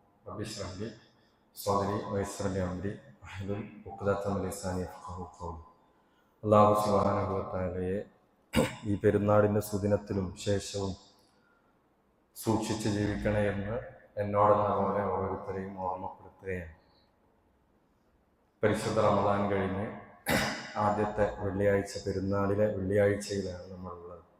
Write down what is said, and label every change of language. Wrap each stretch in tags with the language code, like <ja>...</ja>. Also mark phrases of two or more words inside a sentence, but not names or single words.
<ar>رب اشرح لي صدري ويسر لي أمري واحلل عقدة من لساني يفقهوا قولي. الله سبحانه وتعالى</ar> <ml>ഈ പെരുന്നാളിൻ്റെ സുദിനത്തിലും ശേഷവും സൂക്ഷിച്ച് ജീവിക്കണേ എന്ന് എന്നോടെന്ന പോലെ ഓരോരുത്തരെയും ഓർമ്മപ്പെടുത്തുകയാണ്. പരിശുദ്ധ റമദാൻ കഴിഞ്ഞ് ആദ്യത്തെ വെള്ളിയാഴ്ച, പെരുന്നാളിലെ വെള്ളിയാഴ്ചയിലാണ് നമ്മളുള്ളത്.</ml>